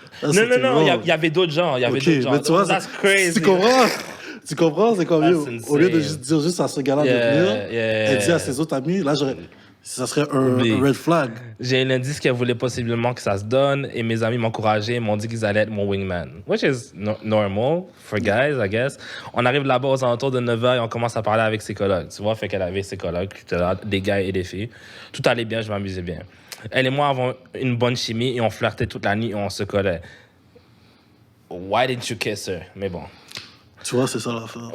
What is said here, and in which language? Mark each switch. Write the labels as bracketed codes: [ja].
[fr] Non, il y avait d'autres gens. Il y avait d'autres gens. Mais tu vois, [en] That's crazy. [fr] Tu comprends? C'est comme, [en] That's [fr] au lieu de [en] insane. [fr] dire juste à ce gars-là de venir, elle dit à ses autres amis, là, ça serait un red flag. J'ai un indice qu'elle voulait possiblement que ça se donne et mes amis m'ont encouragé, m'ont dit qu'ils allaient être mon wingman. [en] Which is normal for guys, I guess. [fr] On arrive là-bas aux alentours de 9h et on commence à parler avec ses collègues. Tu vois, fait qu'elle avait ses collègues, des gars et des filles. Tout allait bien, je m'amusais bien. Elle et moi avons une bonne chimie et on flirtait toute la nuit et on se collait. [en] Why didn't you kiss her? [fr] Mais bon. Tu vois, c'est ça l'affaire.